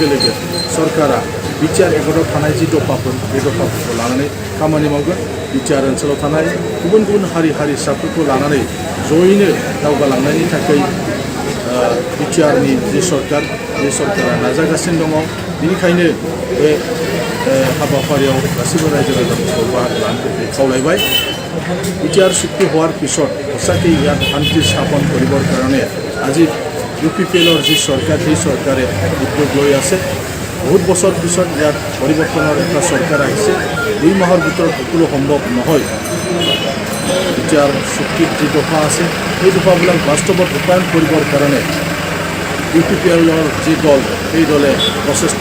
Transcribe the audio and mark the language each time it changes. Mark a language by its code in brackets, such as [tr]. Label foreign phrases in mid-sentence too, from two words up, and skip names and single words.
[brx] लोगो सरकारा बिटिआर एकर्डआव थानाय जि दफाफोर बे दफाफोरखौ लानानै खामानि मावगोन बिटिआर ओनसोलाव थानाय गुबुन गुबुन हारिसाफोरखौ लानानै जयैनो दावगालांनायनि थाखाय बिटिआरनि जि सरकार बे सरकारा नाजागासिनो दङ बेनिखायनो बे हाबाफारियाव गासैबो रायजो राजाफोरखौ बाहागो लानो थाखाय खावलायबाय बिटिआर [as] চুক্তি হোৱাৰ পিছত সঁচাকৈ ইয়াত শান্তি স্থাপন কৰিবৰ কাৰণে আজি ইউপিপিএলৰ যি চৰকাৰ সেই চৰকাৰে উদ্যোগ লৈ আছে বহুত বছৰ পিছত ইয়াত পৰিৱৰ্তনৰ এটা চৰকাৰ আহিছে 2 মাহৰ ভিতৰত সকলো সম্ভৱ নহয় বিটিআৰ চুক্তিৰ যি দফা আছে সেই দফাবিলাক বাস্তৱত ৰূপায়ণ কৰিবৰ কাৰণে ইউপিপিএলৰ যি দল সেই দলে প্ৰচেষ্টা